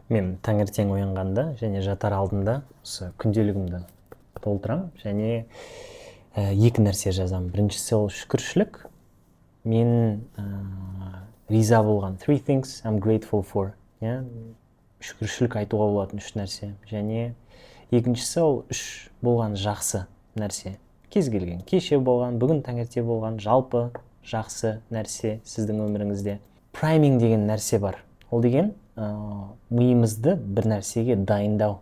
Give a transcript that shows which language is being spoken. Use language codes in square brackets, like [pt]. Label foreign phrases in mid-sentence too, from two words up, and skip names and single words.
[kk] Мен таңертең оянғанда және жатар алдында осы күнделігімді толтырам және екі нәрсе жазамын. Біріншісі ол шүкіршілік. Мен риза болған [en] three things I'm grateful for. [kk] Шүкіршілік айтуға болатын үш нәрсе. Және екіншісі ол үш болған жақсы нәрсе. Кез келген, кеше болған, бүгін таңерте болған, жалпы жақсы нәрсе сіздің өміріңізде. Прайминг деген нәрсе бар. Ол деген миымызды бір нәрсеге дайындау.